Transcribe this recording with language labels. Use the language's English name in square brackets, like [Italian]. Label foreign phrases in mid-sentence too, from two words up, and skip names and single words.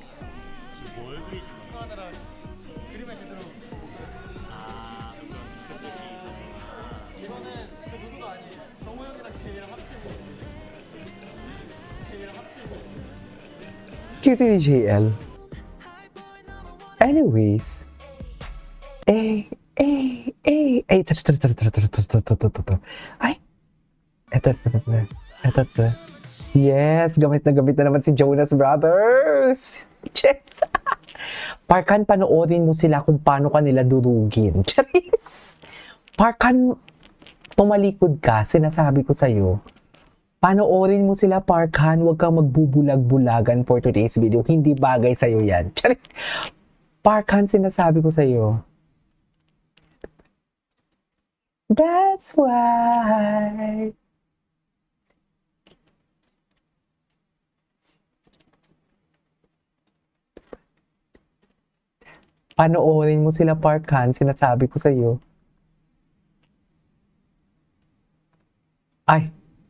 [Korean] 지금 뭘 그리시는 거예요? 하느라 그림을 제대로 못 보고. 아, 갑자기 이거는 그 누구도 아니에요. 정우 형이랑 제이랑 합치고. 제이랑 합치고. [Filipino] Cute ni JL. Anyways. Ay, ito. Ay. Ito. Yes, gamit na naman si Jonas Brothers. Yes. Parkan, panoorin mo sila kung paano kanila durugin. Charis. Parkan, tumalikod ka, sinasabi ko sa'yo. Panoorin mo sila, Parkan, huwag kang magbubulag-bulagan [English] for today's video. [Filipino] Hindi bagay sa'yo yan. Charis. Parkan, sinasabi ko sa'yo. [English] That's why. [Filipino] Panoorin mo sila, Parkan, sinasabi ko sa'yo. Ay.